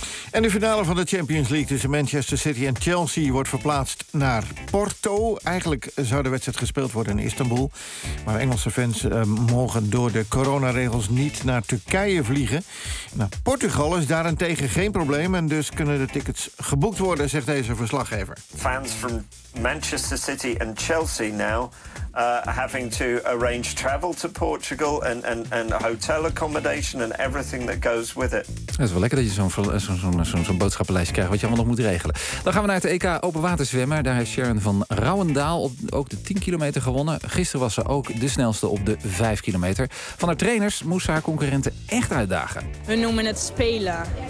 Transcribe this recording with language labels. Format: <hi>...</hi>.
<nl>En de finale van de Champions League tussen Manchester City en Chelsea wordt verplaatst naar Porto. Eigenlijk zou de wedstrijd gespeeld worden in Istanbul. Maar Engelse fans mogen door de coronaregels niet naar Turkije vliegen. Nou, Portugal is daarentegen geen probleem en dus kunnen de tickets geboekt worden, zegt deze verslaggever.</nl> <en>Fans from Manchester City and Chelsea now having to arrange travel to Portugal and hotel accommodation and everything that goes with it.</en> <nl>Het is wel lekker dat je zo'n boodschappenlijstje krijgt wat je allemaal nog moet regelen. Dan gaan we naar het EK open water zwemmen. Daar heeft Sharon van Rauwendaal ook de 10 kilometer gewonnen. Gisteren was ze ook de snelste op de 5 kilometer. Van haar trainers moest ze haar concurrenten echt uitdagen. We noemen het spelen.</nl>